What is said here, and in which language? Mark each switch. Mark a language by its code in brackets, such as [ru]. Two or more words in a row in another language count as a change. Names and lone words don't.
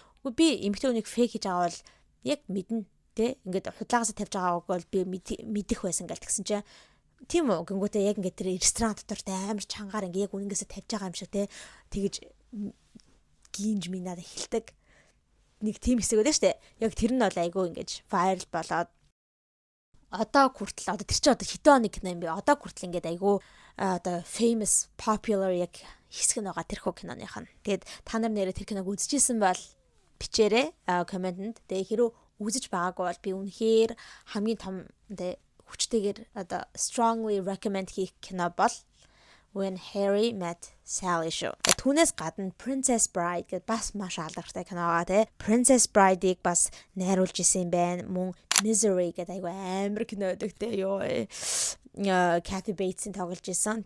[mn] Үгүй би эмэгтэй хүнийг фейк хийж байгаа бол яг мэднэ те ингээд худлагаас тавьж байгааг бол би мэдэх байсан гэл тэгсэн чинь тийм үү гингүүтээ яг ингээд тэр ресторан дотор те амар чангаар ингээд яг үнэнгээсээ тавьж байгаа юм шиг те тэгэж гинж минаад эхэлдэг нэг тийм хэсэг байдаг штэ. Яг тэр нь бол айгүй ингэж viral болоод одоо хүртэл одоо тэр чинь одоо хэдэн оны кино юм бэ? Одоо хүртэл ингээд айгүй одоо [en] famous popular [mn] яг хэсэг нь байгаа тэр хөө киноных нь. Тэгээд та нар нэрээ тэр киног үзчихсэн бол бичээрэй комментэнд. Тэгээд хэрүү үзэж байгаагүй бол би үнэхээр хамгийн том хүчтэйгээр одоо [en] strongly recommend [mn] хийх кино бол When Harry Met Sally шүү. Түүнээс гадна Princess Bride гэдэг бас маш алдартай кино байгаа те. Princess Bride-ыг бас найруулж исэн юм байна. Мөн Misery гэдэг айгүй амар кино байдаг те. Kathy Bates-ийн тоглож исэн.